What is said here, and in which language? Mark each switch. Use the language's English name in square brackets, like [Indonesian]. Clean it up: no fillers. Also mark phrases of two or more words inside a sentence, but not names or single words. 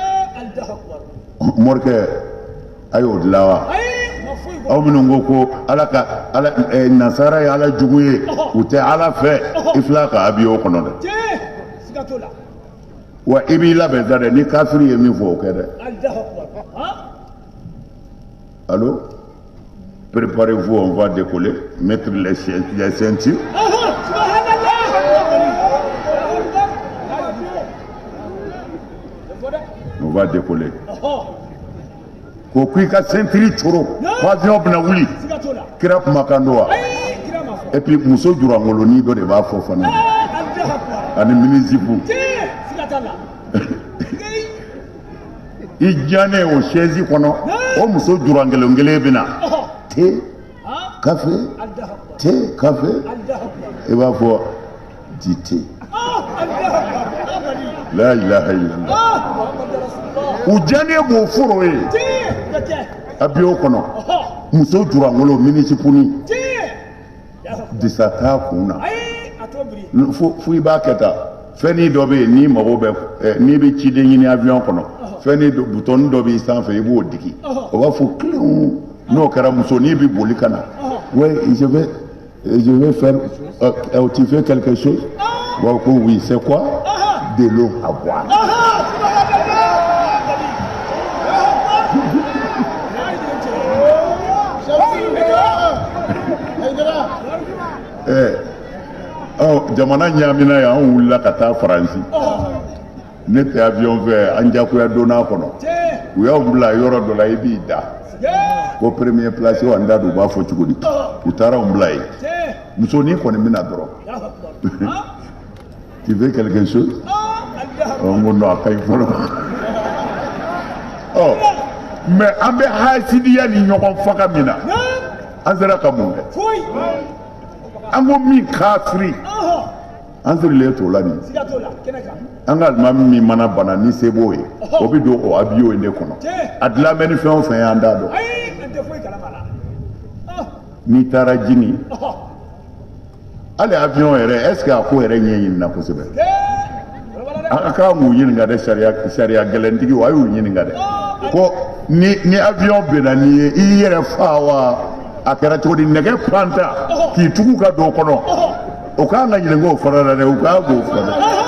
[Bambara] morikɛ a y'o dilan wa aw minnu ko Ala ka nasara ye Ala jugu ye u tɛ Ala fɛ i filɛ ka avion kɔnɔ dɛ wa i b'i labɛn sa dɛ ni kafiri ye min fɔ o kɛ dɛ [French] allo préparez-vous on va décoller mettre les ceintures on va décoller [Bambara] ko i ka ceinture coro ko avion bɛna wuli kira kumakan don wa [French] et puis [Bambara] muso jurangolonin dɔ de b'a fɔ fana ani minisipu i diyanen o chaise kɔnɔ o muso jurangelen kelen bɛ na [French] thé café thé café [Bambara] i b'a fɔ di thé [Arabic] لا إله إلا الله [Bambara] u diyanen b'o foro ye avion kɔnɔ muso jurangolo minisipuni disa t'a kun na fo i b'a kɛ tan fɛn dɔ bɛ yen n'i mago bɛ n'i bɛ ciden ɲini avion kɔnɔ fɛn butɔni dɔ b'i sanfɛ i b'o digi o b'a fɔ kilen n'o kɛra musonin bɛ boli ka na [French] ouais je vais faire tu fais quelque chose bon [Bambara] ko [French] oui c'est quoi de l'eau à boire [Bambara] jamana ɲamina yan an wulila ka taa Faransi ne tɛ avion fɛ an jagoya donna kɔnɔ u y'aw bila yɔrɔ dɔ la i b'i da ko [French] premier place [Bambara] wa n da don u b'a fɔ cogo di u taara anw bila yen musonin kɔni bɛna dɔrɔn [French] tu veux quelque chose [Bambara] n ko non a ka ɲi fɔlɔ mais an bɛ hasidiya ni ɲɔgɔn faga min na an sera ka mun kɛ an ko min kafiri an sirilen t'o la nin an ka alimami min mana bana ni se b'o ye o bɛ don o avion de kɔnɔ a dilan bɛ ni fɛn o fɛn y'an t'a dɔn n'i taara Jini hali avion yɛrɛ [French] est ce que [Bambara] a ko yɛrɛ ɲɛɲinina kosɛbɛ a k'a m'u ɲininka dɛ sariya gɛlɛntigi o a y'u ɲininka dɛ ko ni avion bɛnna n'i ye i yɛrɛ fa wa a kɛra cogo di nɛgɛ panta k'i tugu ka don o kɔnɔ o k'an ka ɲininka o fana la dɛ o k'a k'o fɔ dɛ